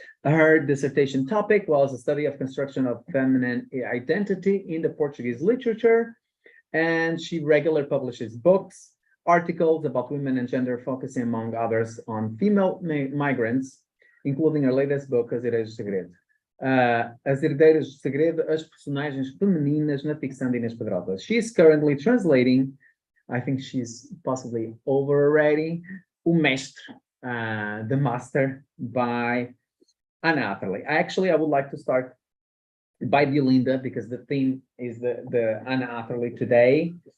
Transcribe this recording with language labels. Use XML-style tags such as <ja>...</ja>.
<en>Her dissertation topic was a study of construction of feminine identity in the Portuguese literature, and she regularly publishes books, articles about women and gender, focusing, among others, on female migrants, including her latest book, As Herdeiras do Segredo.</en> <pt>As Herdeiras do Segredo, as personagens femininas na ficção de Inês Pedrosa.</pt> <en>She's currently translating, I think she's possibly over already, O Mestre, The Master, by Anna Hatherly. I would like to start by Belinda because the theme is the Anna Hatherly today.</en>